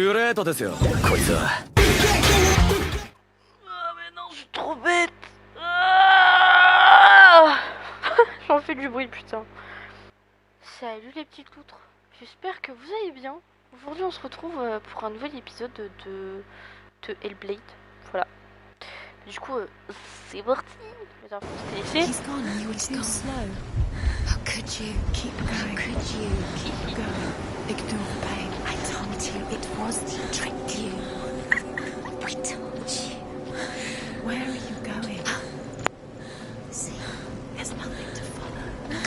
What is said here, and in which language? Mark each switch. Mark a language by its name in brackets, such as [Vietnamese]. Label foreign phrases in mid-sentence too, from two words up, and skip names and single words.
[Japanese] ートですよこいつは。 [French] Ah mais non, je suis trop bête. Ah J'en fais du bruit, putain. Salut les petites loutres. J'espère que vous allez bien. Aujourd'hui, on se retrouve pour un nouvel épisode de Hellblade. Voilà. Du coup, c'est parti. Les infos, c'était laissé. [English] He's gone. You were too slow. How could you? Keep going. How could you? Keep going. Ignore the pain. I told you it was to trick you. I told you. Where are you going? See, there's nothing to follow.